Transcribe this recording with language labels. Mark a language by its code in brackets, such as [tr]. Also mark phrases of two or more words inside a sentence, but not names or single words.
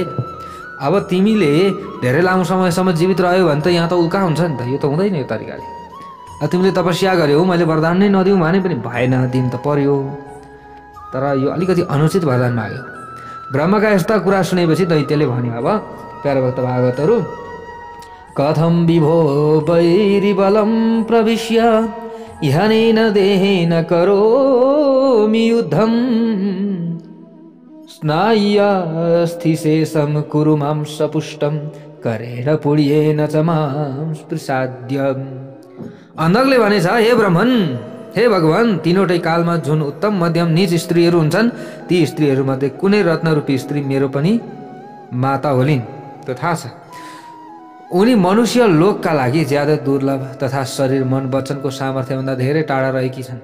[ne] अब तिमीले धेरै लामो समयसम्म जीवित रह्यो भने त यहाँ त उल्का हुन्छ नि त, यो त हुँदैन यो तरिकाले। अब तिमीले तपस्या गर्यौ, मैले वरदान नै नदिउँ भने पनि भएन, दिन त पर्यो। तर यो अलिकति अनुचित वरदान माग्यो। ब्रह्मका यस्ता कुरा सुनेपछि दैत्यले भन्यो, अब प्यारो भक्त भागवतहरू, [sa] कथं विभो वैरिबलं प्रविश्य इहनेन देहेन करोमि युद्धं स्नाय्यास्थिशेषं कुरु मां सपुष्टं करेण पुण्येन च मां प्रसाद्यम्। [ne] अन्धकले भनेछ, हे ब्रह्मन, हे भगवान, तीनवटै कालमा जुन उत्तम मध्यम निज स्त्रीहरू हुन्छन्, ती स्त्रीहरूमध्ये कुनै रत्नरूपी स्त्री मेरो पनि माता होलिन्, त्यो थाहा छ। उनी मनुष्य लोकका लागि ज्यादा दुर्लभ तथा शरीर, मन, वचनको सामर्थ्यभन्दा धेरै टाढा रहेकी छन्।